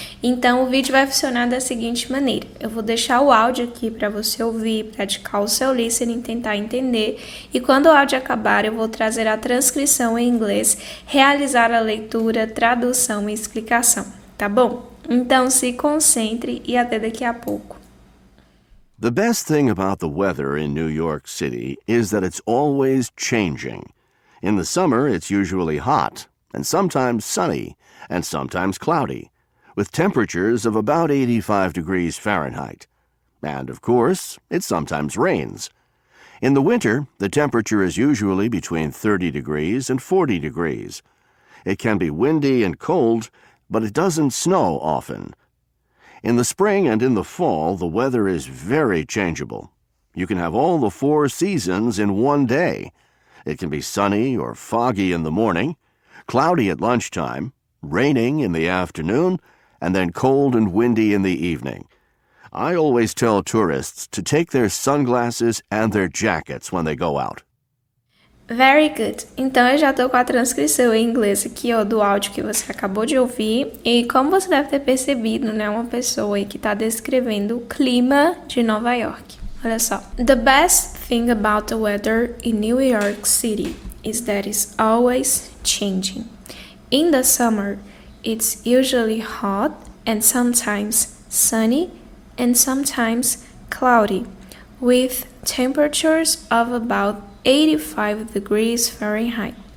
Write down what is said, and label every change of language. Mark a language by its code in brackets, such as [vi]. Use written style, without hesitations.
[pt] Então, o vídeo vai funcionar da seguinte maneira. Eu vou deixar o áudio aqui para você ouvir, praticar o seu listening, tentar entender. E quando o áudio acabar, eu vou trazer a transcrição em inglês, realizar a leitura, tradução e explicação, tá bom? Então se concentre e até daqui a pouco. [en] The best thing about the weather in New York City is that it's always changing. In the summer, it's usually hot, and sometimes sunny, and sometimes cloudy, with temperatures of about 85 degrees Fahrenheit. And, of course, it sometimes rains. In the winter, the temperature is usually between 30 degrees and 40 degrees. It can be windy and cold, but it doesn't snow often. In the spring and in the fall, the weather is very changeable. You can have all the 4 seasons in one day. It can be sunny or foggy in the morning, cloudy at lunchtime, raining in the afternoon, and then cold and windy in the evening. I always tell tourists to take their sunglasses and their jackets when they go out. Very good. [pt] Então, eu já estou com a transcrição em inglês aqui, ó, do áudio que você acabou de ouvir. E como você deve ter percebido, né, uma pessoa aí que está descrevendo o clima de Nova York. Olha só. [en] The best thing about the weather in New York City is that it's always changing. In the summer, it's usually hot and sometimes sunny and sometimes cloudy, with temperatures of about 85 degrees Fahrenheit.